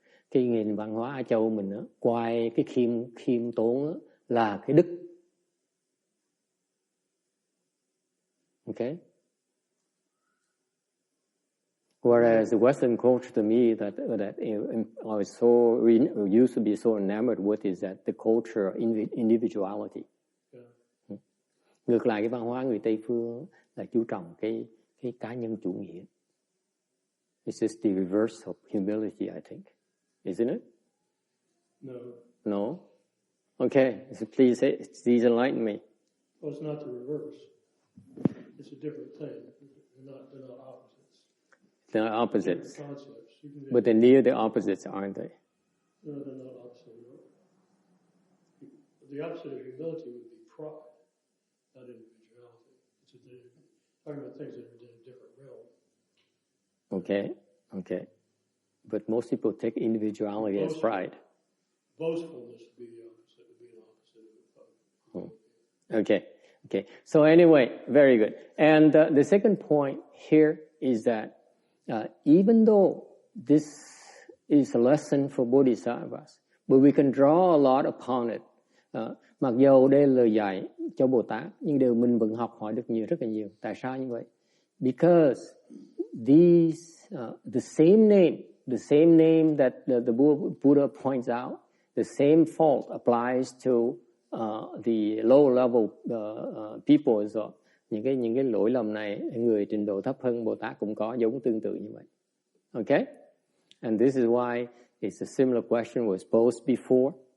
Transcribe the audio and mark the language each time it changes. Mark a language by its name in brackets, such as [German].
[Vietnamese] Cái nền văn hóa Á Châu mình đó, coi cái khiêm tốn đó, là cái đức. [English] Okay? Whereas the Western culture, to me, that I was used to be so enamored with is that the culture of individuality. Yeah. [Vietnamese] Ngược lại cái văn hóa người Tây phương là chú trọng cái cá nhân chủ nghĩa. [English] It's just the reverse of humility, I think, isn't it? No. No. Okay, so please enlighten me. Well, it's not the reverse. It's a different thing. They're not opposites. They're not opposites. They're concepts. But they're near the opposites, aren't they? No, they're not opposite. The opposite of humility would be pride, not individuality. Talking about things that are in a different realm. Okay. But most people take individuality as pride. Boastfulness would be the opposite. Would be an opposite of Okay. So anyway, very good. And the second point here is that even though this is a lesson for bodhisattvas, but we can draw a lot upon it. [Vietnamese] Mặc dù đây là lời dạy cho Bồ Tát, nhưng mình vẫn học hỏi được rất là nhiều. Tại sao như vậy? [English] Because these the same name that the Buddha points out, the same fault applies to the low level people as well. [Vietnamese] Những cái lỗi lầm này người trình độ thấp hơn Bồ Tát cũng có giống tương tự như vậy. [English] Okay? And this is why it's a similar question was posed before.